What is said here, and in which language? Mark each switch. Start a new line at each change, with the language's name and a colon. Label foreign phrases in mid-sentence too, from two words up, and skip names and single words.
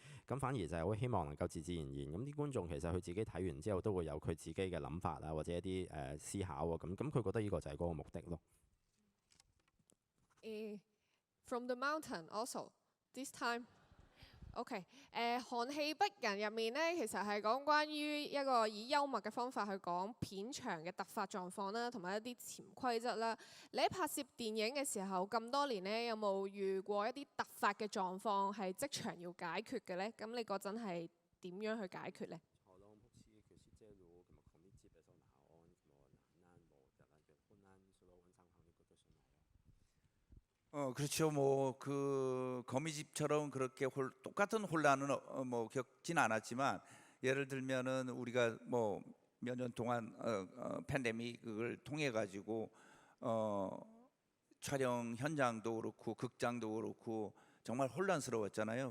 Cantonese: 咁反而就係好希望能夠自然然咁啲觀眾其實佢自己睇完之後都會有佢自己嘅諗法啊，或者一啲思考啊，咁佢覺得呢個就係嗰個目的咯。
English: From the mountain also this time。
Cantonese: OK， 寒氣逼人入面咧，其實係講關於一個以幽默嘅方法去講片場嘅突發狀況啦，同埋一啲潛規則啦。你喺拍攝電影嘅時候咁多年咧，有冇遇過一啲突發嘅狀況係即場要解決嘅咧？咁你嗰陣係點樣去解決咧？
Korean: 그렇죠. 뭐 그 거미집처럼 그렇게 똑같은 혼란은 뭐 겪진 않았지만 예를 들면은 우리가 뭐 몇 년 동안 팬데믹을 통해 가지고 촬영 현장도 그렇고 극장도 그렇고 정말 혼란스러웠잖아요.